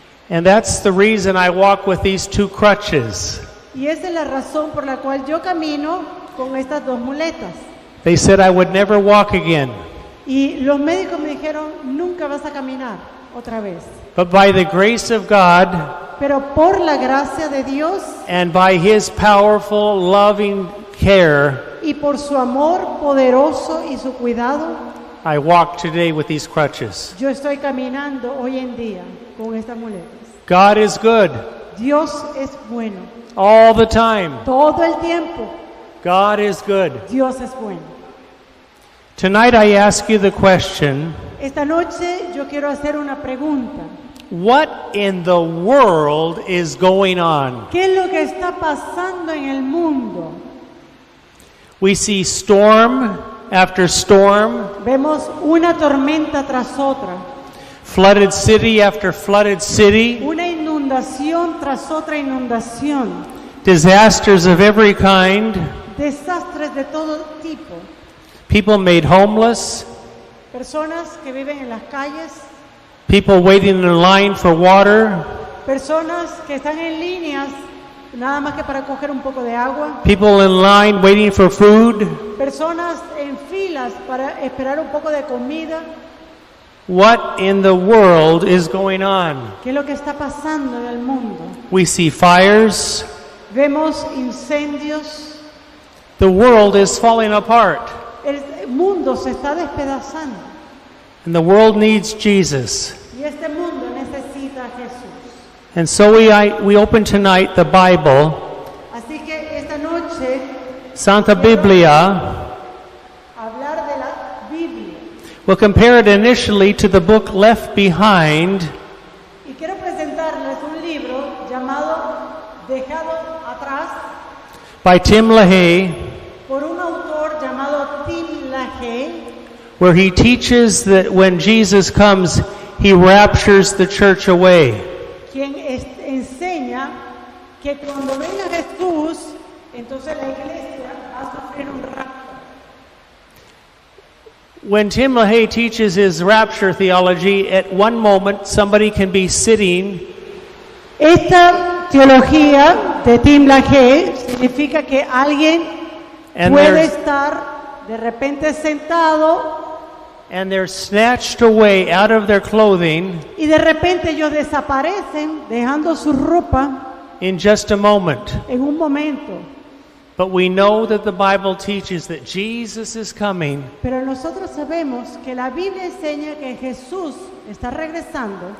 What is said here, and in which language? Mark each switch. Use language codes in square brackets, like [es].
[en] and that's the reason I walk with these two crutches. [es] y esa es la razón por la cual yo camino con estas dos muletas. [en] They said I would never walk again. [es] Y los médicos me dijeron, nunca vas a caminar otra vez. [en] But by the grace of God [es] Pero por la gracia de Dios [en] and by His powerful, loving care, [es] y por su amor poderoso y su cuidado, [en] I walk today with these crutches. [es] yo estoy caminando hoy en día con estas muletas. [en] God is good [es] Dios es bueno. [en] all the time. [es] Todo el tiempo, [en] God is good. [es] Dios es bueno. [en] Tonight I ask you the question, [es] Esta noche yo quiero hacer una pregunta. [en] what in the world is going on? [es] ¿Qué es lo que está pasando en el mundo? [en] We see storm after storm, [es] Vemos una tormenta tras otra, [en] flooded city after flooded city, [es] una inundación tras otra inundación, [en] disasters of every kind, [es] desastres de todo tipo, [en] people made homeless, [es] personas que viven en las calles, [en] people waiting in line for water, [es] personas que están en líneas nada más que para coger un poco de agua, [en] people in line waiting for food. [es] personas en filas para esperar un poco de comida. [en] What in the world is going on? [es] ¿Qué es lo que está pasando en el mundo? [en] We see fires, [es] vemos incendios, [en] The world is falling apart, [es] el mundo se está despedazando [en] and the world needs Jesus. [es] y este mundo necesita a Jesús. [en] And so we open tonight the Bible, [es] Así que esta noche Santa Biblia. hablar de la Biblia. [en] We'll compare it initially to the book Left Behind [es] Y quiero presentarles un libro llamado Dejado Atrás [en] by Tim LaHaye, [es] por un autor llamado Tim LaHaye, [en] where he teaches that when Jesus comes, he raptures the church away. [es] quien enseña que cuando venga Jesús, entonces la iglesia va a sufrir un rapto. [en] When Tim LaHaye teaches his rapture theology, at one moment somebody can be sitting [es] Esta teología de Tim LaHaye significa que alguien [en] and [es] puede [en] they're, [es] estar de repente sentado [en] and they're snatched away out of their clothing [es] y de repente ellos desaparecen dejando su ropa [en] in just a moment. [es] en un momento. [en] But we know that the Bible teaches that Jesus is coming [es] Pero nosotros sabemos que la Biblia enseña que Jesús está regresando